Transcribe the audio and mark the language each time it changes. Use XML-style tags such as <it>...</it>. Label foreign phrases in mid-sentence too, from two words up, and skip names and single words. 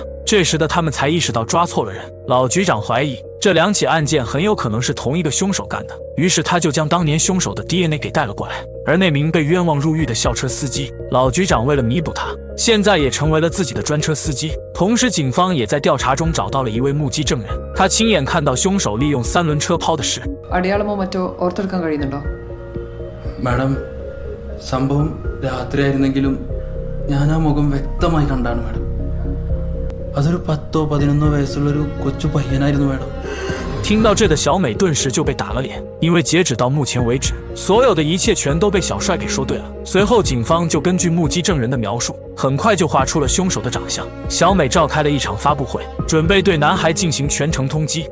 <zh>这时的他们才意识到抓错了人。老局长怀疑这2起案件很有可能是同一个凶手干的，于是他就将当年凶手的 DNA 给带了过来。而那名被冤枉入狱的校车司机，老局长为了弥补他，现在也成为了自己的专车司机。同时警方也在调查中找到了一位目击证人，他亲眼看到凶手利用3轮车抛的事。</zh> <ml>അടയാളമോ മറ്റോ ഓർത്തെടുക്കാൻ കഴിയുന്നുണ്ടോ? മാഡം, സംഭവം രാത്രിയായിരുന്നെങ്കിലും ഞാൻ ആ മുഖം വ്യക്തമായി കണ്ടാണ് മാഡം. അതൊരു 10-11 വയസ്സുള്ളൊരു കൊച്ചു പയ്യനായിരുന്നു മാഡം.</ml> <zh>听到这的小美顿时就被打了脸，因为截止到目前为止，所有的一切全都被小帅给说对了。随后警方就根据目击证人的描述，很快就画出了凶手的长相。小美召开了一场发布会，准备对男孩进行全程通缉。</zh>